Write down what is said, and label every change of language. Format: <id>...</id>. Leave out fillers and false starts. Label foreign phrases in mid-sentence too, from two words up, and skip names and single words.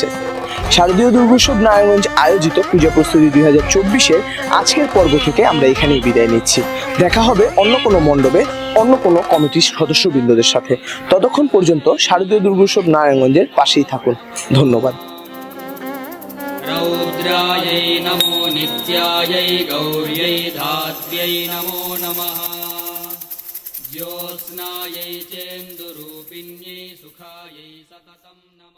<bn>শারদীয় দুর্গোৎসব নারায়ণগঞ্জ আয়োজিত পূজা প্রস্তুতি 2024-এর আজকের পর্ব থেকে আমরা এখানেই বিদায় নিচ্ছি। দেখা হবে অন্য কোনো মণ্ডপে অন্য কোনো কমিটির সদস্যবৃন্দদের সাথে। ততক্ষণ পর্যন্ত শারদীয় দুর্গোৎসব নারায়ণগঞ্জের পাশেই থাকুন। ধন্যবাদ।</bn> <sa>रौद्रायै नमो नित्यायै गौर्यै धात्र्यै नमो नमः ज्योत्स्नायै चेन्दुरूपिण्यै सुखायै सततम्</sa>